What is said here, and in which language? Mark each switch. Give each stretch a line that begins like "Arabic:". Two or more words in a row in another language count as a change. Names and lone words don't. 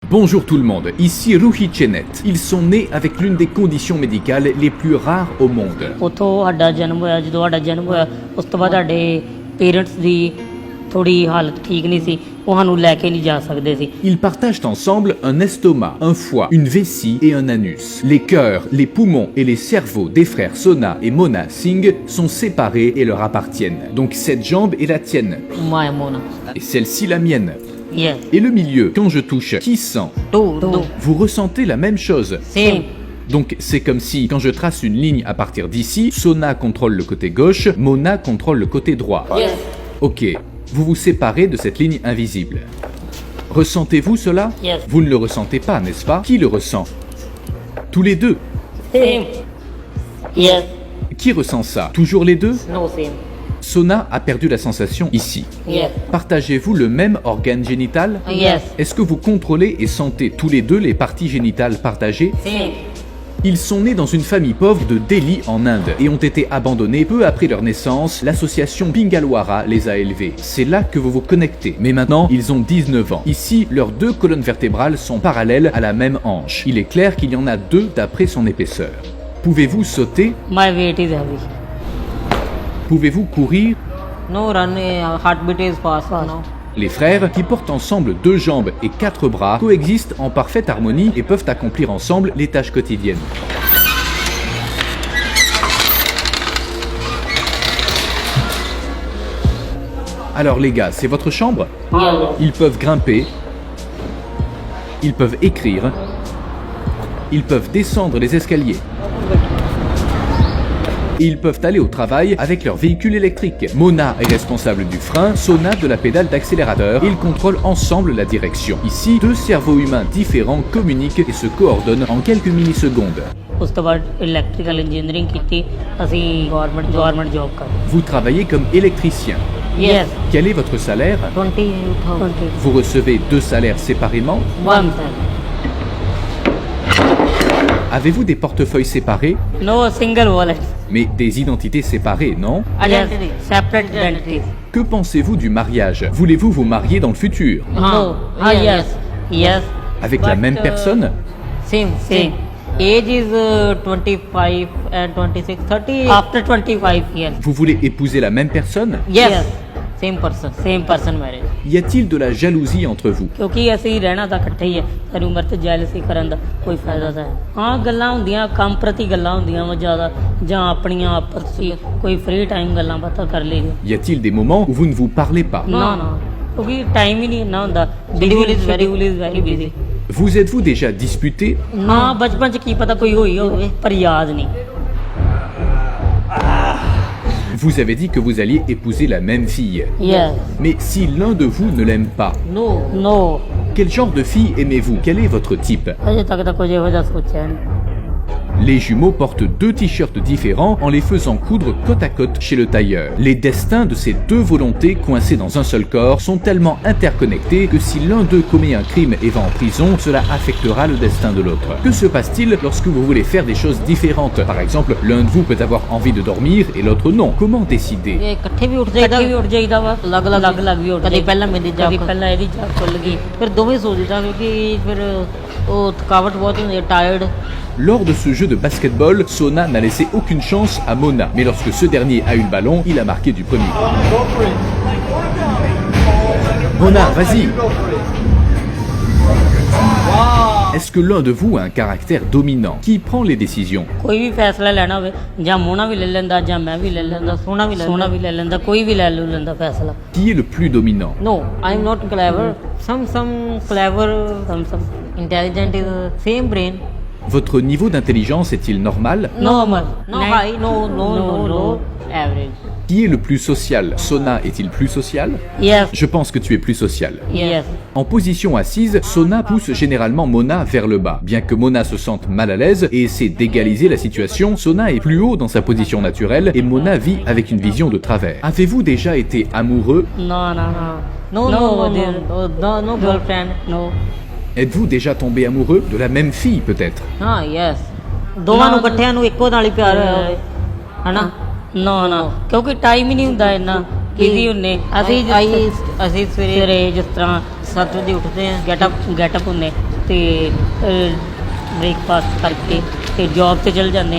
French: Bonjour tout le monde, ici Ruhi Chenet. Ils sont nés avec l'une des conditions médicales les plus rares au monde.
Punjabi: ਉੱਥੋਂ ਸਾਡਾ ਜਨਮ ਹੋਇਆ। ਜਦੋਂ ਸਾਡਾ ਜਨਮ ਹੋਇਆ ਉਸ ਤੋਂ ਬਾਅਦ ਸਾਡੇ ਪੇਰੈਂਟਸ ਦੀ ਥੋੜੀ ਹਾਲਤ ਠੀਕ ਨਹੀਂ ਸੀ, ਉਹ ਸਾਨੂੰ ਲੈ ਕੇ ਨਹੀਂ ਜਾ ਸਕਦੇ ਸੀ।
French: Ils partagent ensemble un estomac, un foie, une vessie et un anus. Les cœurs, les poumons et les cerveaux des frères Sona et Mona Singh sont séparés et leur appartiennent. Donc cette jambe est la tienne
Punjabi: ਮਾਇਆ ਮੋਨਾ
French: et celle-ci la mienne.
English: ਯੈਸ
French: Et le milieu, quand je touche, qui sent?
English: ਟੂ
French: Vous ressentez la même chose.
English: ਸੇਮ
French: Donc c'est comme si, quand je trace une ligne à partir d'ici, Sona contrôle le côté gauche, Mona contrôle le côté droit.
English: ਯੈਸ
French: Ok, vous vous séparez de cette ligne invisible. Ressentez-vous cela?
English: Yes.
French: Vous ne le ressentez pas, n'est-ce pas? Qui le ressent? Tous les deux.
English: same yes
French: Qui ressent ça? Toujours les deux?
English: no same
French: Sona a perdu la sensation ici.
English: ਯੈਸ
French: Partagez-vous le même organe génital?
English: ਯੈਸ
French: Est-ce que vous contrôlez et sentez tous les deux les parties génitales partagées?
English: ਸੇਮ
French: Ils sont nés dans une famille pauvre de Delhi en Inde et ont été abandonnés peu après leur naissance. L'association Bingalwara les a élevés. C'est là que vous vous connectez. Mais maintenant, ils ont 19 ans. Ici, leurs deux colonnes vertébrales sont parallèles à la même hanche. Il est clair qu'il y en a deux d'après son épaisseur. Pouvez-vous sauter?
English: my weight is heavy
French: Pouvez-vous courir?
English: no run heart beat is fast no
French: Les frères, qui portent ensemble 2 jambes et 4 bras, coexistent en parfaite harmonie et peuvent accomplir ensemble les tâches quotidiennes. Alors les gars, c'est votre chambre? Ils peuvent grimper, ils peuvent écrire, ils peuvent descendre les escaliers. Et ils peuvent aller au travail avec leur véhicule électrique. Mona est responsable du frein, Sona de la pédale d'accélérateur. Ils contrôlent ensemble la direction. Ici, 2 cerveaux humains différents communiquent et se coordonnent en quelques millisecondes.
Punjabi: ਉਸ ਤੋਂ ਬਾਅਦ
English: electrical engineering
Punjabi: ਕੀਤੀ ਅਸੀਂ
English: government job
Punjabi: ਕਰ
French: Vous travaillez comme électricien.
English: ਯੈਸ
French: Quel est votre salaire? 20,000 Vous recevez 2 salaires séparément?
English: one
French: Avez-vous des portefeuilles séparés?
English: no single wallet
French: Mais des identités séparées, non?
English: identity separate identities
French: Que pensez-vous du mariage? Voulez-vous vous marier dans le futur?
English: no yes yes
French: Avec la même personne?
English: same age is 25 and 26 30 after 25 years
French: Vous voulez épouser la même personne?
English: yes same person marriage
French: Y a-t-il de la jalousie entre vous?
Punjabi: ਕਿਉਂਕਿ ਅਸੀਂ ਰਹਿਣਾ ਤਾਂ ਇਕੱਠੇ ਹੀ ਹੈ, ਸਾਰੀ ਉਮਰ ਤੇ ਜੈਲਸੀ ਕਰਨ ਦਾ ਕੋਈ ਫਾਇਦਾ ਤਾਂ ਹੈ। ਹਾਂ ਗੱਲਾਂ ਹੁੰਦੀਆਂ ਕੰਮ ਪ੍ਰਤੀ ਗੱਲਾਂ ਹੁੰਦੀਆਂ ਵਾ ਜ਼ਿਆਦਾ, ਜਾਂ ਆਪਣੀਆਂ ਆਪਸ 'ਚ ਕੋਈ
English: free time
Punjabi: ਗੱਲਾਂ ਬਾਤਾਂ ਕਰ ਲਈਆਂ।
French: Y a-t-il des moments où vous ne vous parlez pas?
Punjabi: ਨਾ ਕਿਉਂਕਿ ਟਾਈਮ ਹੀ ਨਹੀਂ ਇੰਨਾ ਹੁੰਦਾ,
English: schedule is very busy.
French: Vous êtes-vous déjà disputé?
Punjabi: ਨਾ ਬਚਪਨ 'ਚ ਕੀ ਪਤਾ ਕੋਈ ਹੋਈ ਹੋਵੇ ਪਰ ਯਾਦ ਨਹੀਂ।
French: Vous avez dit que vous alliez épouser la même fille.
English: Yes.
French: Mais si l'un de vous ne l'aime pas,
English: No.
French: quel genre de fille aimez-vous? Quel est votre type?
Punjabi: ਅਜੇ ਤੱਕ ਤਾਂ ਕੁਝ ਇਹੋ ਜਿਹਾ ਸੋਚਿਆ ਨਹੀਂ।
French: Les jumeaux portent 2 t-shirts différents en les faisant coudre côte à côte chez le tailleur. Les destins de ces 2 volontés coincées dans un seul corps sont tellement interconnectés que si l'un d'eux commet un crime et va en prison, cela affectera le destin de l'autre. Que se passe-t-il lorsque vous voulez faire des choses différentes? Par exemple, l'un de vous peut avoir envie de dormir et l'autre non. Comment décider?
Punjabi: ਇਹ ਇਕੱਠੇ ਵੀ ਉੱਠ ਜਾਈਦਾ ਵਾ, ਅਲੱਗ ਵੀ ਉੱਠ ਕਦੇ ਪਹਿਲਾਂ ਮੇਰੀ ਜਾਗ ਪਹਿਲਾਂ ਇਹਦੀ ਜਾਗ ਖੁੱਲ ਗਈ, ਫਿਰ ਦੋਵੇਂ ਸੋ ਜਾਈਦਾ ਕਿਉਂਕਿ ਫਿਰ ਉਹ ਥਕਾਵਟ ਬਹੁਤ ਹੁੰਦੀ ਹੈ, ਟਾਇਰਡ।
French: Lors de ce jeu de basketball, Sona n'a laissé aucune chance à Mona. Mais lorsque ce dernier a eu le ballon, il a marqué du premier. Mona, vas-y! Est-ce que l'un de vous a un caractère dominant? Qui prend les décisions?
Punjabi: ਕੋਈ ਵੀ ਫੈਸਲਾ ਲੈਣਾ ਹੋਵੇ ਜਾਂ ਮੋਨਾ ਵੀ ਲੈ ਲੈਂਦਾ ਜਾਂ ਮੈਂ ਵੀ ਲੈ ਲੈਂਦਾ, ਸੋਨਾ ਵੀ ਲੈ ਲੈਂਦਾ, ਕੋਈ ਵੀ ਲੈ ਲੈਂਦਾ ਫੈਸਲਾ।
French: Qui est le plus dominant?
English: No, I am not clever. Some clever, some intelligent is same brain.
French: Votre niveau d'intelligence est-il normal?
English: Normal. No high, no low, average.
French: Qui est le plus social? Sona est-il plus social?
English: Yes.
French: Je pense que tu es plus social.
English: Yes.
French: En position assise, Sona pousse généralement Mona vers le bas. Bien que Mona se sente mal à l'aise et essaie d'égaliser la situation, Sona est plus haut dans sa position naturelle et Mona vit avec une vision de travers. Avez-vous déjà été amoureux?
English: No, girlfriend, no.
French: Êtes-vous déjà tombé amoureux de la même fille peut-être?
Punjabi: ਹਾਂ ਯੈਸ ਦੋਵਾਂ ਨੂੰ ਇਕੱਠਿਆਂ ਨੂੰ ਇੱਕੋ ਨਾਲ ਹੀ ਪਿਆਰ ਹੋਇਆ ਹੋਵੇ ਹਨਾ। ਨਾ ਕਿਉਂਕਿ ਟਾਈਮ ਹੀ ਨਹੀਂ ਹੁੰਦਾ ਇੰਨਾ, ਬਿਜ਼ੀ ਹੁੰਨੇ ਅਸੀਂ ਸਵੇਰੇ ਜਿਸ ਤਰ੍ਹਾਂ 7 ਵਜੇ ਉੱਠਦੇ ਆ, ਗੈਟਅਪ ਹੁੰਨੇ ਤੇ ਬ੍ਰੇਕਫਾਸਟ ਕਰਕੇ ਤੇ ਜੌਬ ਤੇ ਚਲ ਜਾਂਦੇ ਆ।